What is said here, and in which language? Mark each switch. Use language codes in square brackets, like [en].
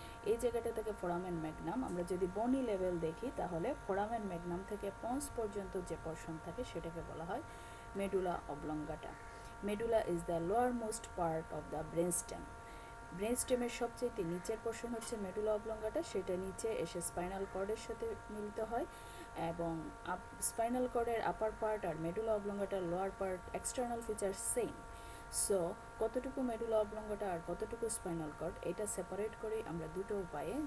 [bn] এই জায়গাটা থেকে foramen magnum আমরা যদি বনি লেভেল দেখি তাহলে foramen magnum থেকে pons পর্যন্ত যে পোরশন থাকে সেটাকে বলা হয় medulla oblongata. [en] Medulla is the lowermost part of the brainstem. [bn] ব্রেনস্টেমের সবচেয়ে নিচের পোর্শন হচ্ছে মেডুলা অবলঙ্গাটা, সেটা নিচে এসে স্পাইনাল কর্ডের সাথে মিলিত হয় এবং স্পাইনাল কর্ডের আপার পার্ট আর medulla অবলঙ্গাটার lower part external feature same. So কতটুকু মেডুলা অবলঙ্গাটা আর কতটুকু স্পাইনাল কর্ড এটা সেপারেট করি আমরা দুটো উপায়ে.